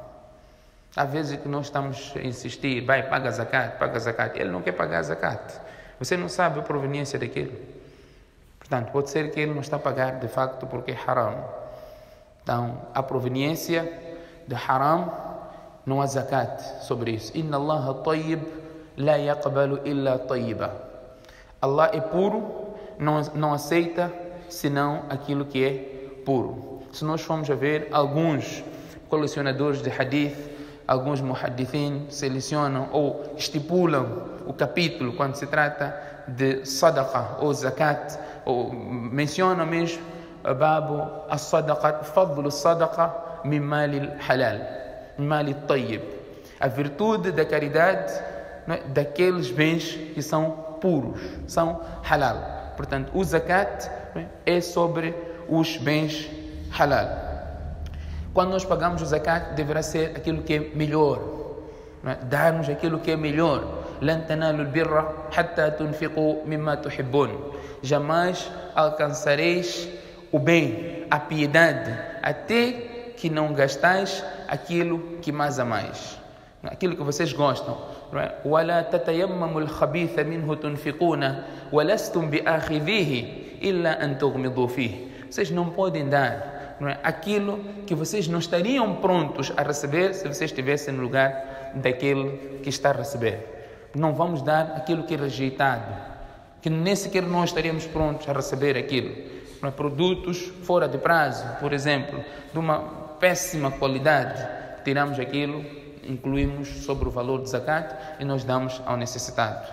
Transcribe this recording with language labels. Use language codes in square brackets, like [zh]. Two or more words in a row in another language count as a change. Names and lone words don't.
[pt] Às vezes que nós estamos a insistir, paga zakat, ele não quer pagar zakat. Você não sabe a proveniência daquilo. Portanto, pode ser que ele não está a pagar de facto porque é haram. Então, a proveniência de haram, não há zakat sobre isso. [ar] إن الله طيب لا يقبل إلا طيبا. [pt] Allah é puro, não aceita senão aquilo que é puro. Se nós formos a ver, alguns colecionadores de hadith, alguns muhaddithin selecionam ou estipulam o capítulo quando se trata de sadaqa ou zakat, ou mencionam mesmo [ar] باب الصدقة فضل الصدقة من مال حلال من مال طيب, [pt] a virtude da caridade, não é, daqueles bens que são puros, são halal. Portanto, o zakat, não é sobre os bens halal. Quando nós pagamos o zakat, deverá ser aquilo que é melhor, não é? Dar-nos aquilo que é melhor. [ar] لن تنالوا البر حتى تنفقوا مما تحبون. [pt] Jamais alcançareis o bem, a piedade, até que não gastais aquilo que mais amais, aquilo que vocês gostam. [ar] ولا تتيمموا الخبيث منه تنفقون ولستم بآخذيه إلا أن تغمضوا فيه. [pt] Vocês não podem dar, não é, aquilo que vocês não estariam prontos a receber se vocês estivessem no lugar daquele que está a receber. Não vamos dar aquilo que é rejeitado, que nem sequer nós estaríamos prontos a receber aquilo. Produtos fora de prazo, por exemplo, de uma péssima qualidade, tiramos aquilo, incluímos sobre o valor de zakat e nós damos ao necessitado.